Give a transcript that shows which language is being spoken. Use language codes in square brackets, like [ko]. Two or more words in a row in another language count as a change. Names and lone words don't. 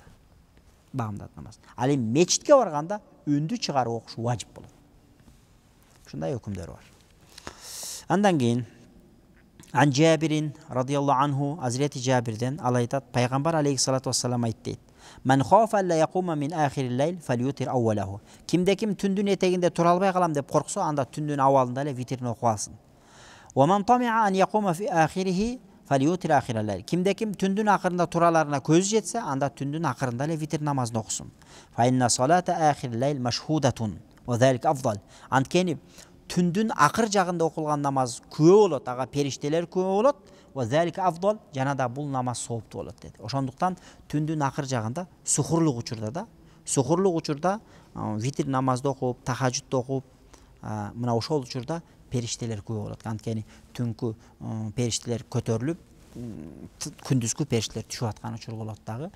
[ky] Багымдат намаз. Ал эми мечитке барганда үндү чыгарып окуш важип болот. Ушундай өкүмдөр бар. Андан кийин Ан Жабирин [ar] رضي الله عنه, [ky] Азирети Жабирден ал айтат, пайгамбар [ar] عليه الصلاة والسلام [ky] айтты дейт. [ar] من خاف ألا يقوم من آخر الليل فليوتر أوله. [ky] Кимде ким түндүн этегинде тура албай калам деп корксо, анда түндүн абалында эле витрин окуп алсын. [ar] ومن طمع أن يقوم في آخره فليوتر آخر الليل. [ky] Кимде ким түндүн акырында тураларына көзү жетсе, анда түндүн акырында эле витр намазын окусун. [ar] فإن صلاة آخر الليل مشهودة وذلك أفضل. [ky] Анткени түндүн акыр жагында окулган намаз күбө болот, ага периштелер күбө болот, [ar] وذلك أفضل, [ky] жана да бул намаз сооптуу болот деди. Ошондуктан түндүн акыр жагында сухурлук учурда витр намазды окуп, тахажжудду окуп, мына ошол учурда периштелер көп болот. Анткени түнкү периштелер көтөрүлүп, күндүзгү периштелер түшүп аткан учур болот дагы.